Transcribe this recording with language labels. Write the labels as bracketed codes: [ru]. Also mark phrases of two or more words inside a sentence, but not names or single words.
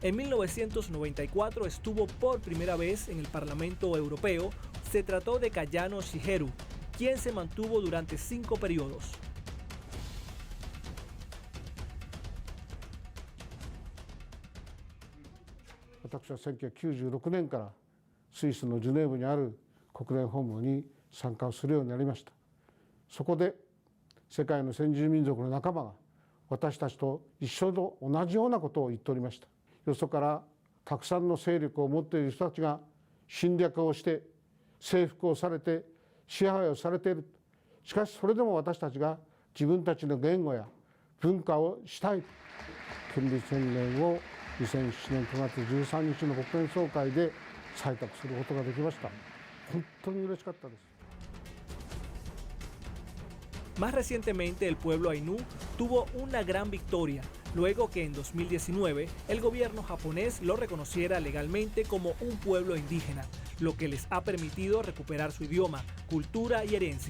[es] En 1994 estuvo por primera vez en el Parlamento Europeo. Se trató de Kayano Shigeru, quien se mantuvo durante 5 periodos. Yo en [ja] 1996 年からスイスのジュネーブにある国連本部に参加をするようになりました。そこで世界の先住民族の仲間が私たちと一緒の同じようなことを言っておりました。よそからたくさんの勢力を持っている人たちが侵略をして征服をされて支配をされている。しかしそれでも私たちが自分たちの言語や文化をしたい。権利宣言を2007年9月13日の国連総会で採択することができました。本当に嬉しかったです。 [es] Más recientemente, el pueblo Ainu tuvo una gran victoria, luego que en 2019 el gobierno japonés lo reconociera legalmente como un pueblo indígena, lo que les ha permitido recuperar su idioma, cultura y herencia.